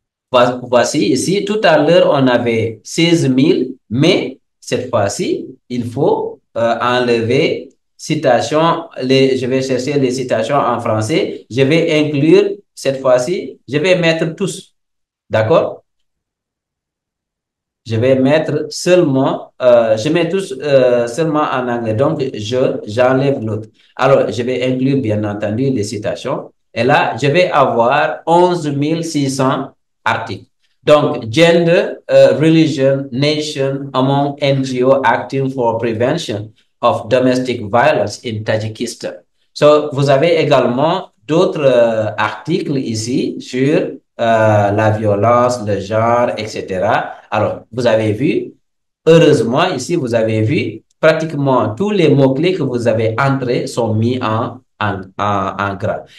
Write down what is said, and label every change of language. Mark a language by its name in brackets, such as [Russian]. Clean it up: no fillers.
[French] Voici ici, tout à l'heure, on avait 16 000, mais cette fois-ci, il faut enlever citation, je vais chercher les citations en français, je vais inclure, cette fois-ci, je vais mettre tous, d'accord? Je vais mettre seulement, je mets tous seulement en anglais, donc j'enlève l'autre. Alors, je vais inclure bien entendu les citations. Et là, je vais avoir 11 600 articles. [English] Donc, gender, religion, nation among NGO acting for prevention of domestic violence in Tajikistan. [French] So, vous avez également d'autres articles ici sur la violence, le genre, etc. Alors, vous avez vu, heureusement, ici, vous avez vu, pratiquement tous les mots-clés que vous avez entrés sont mis en gras.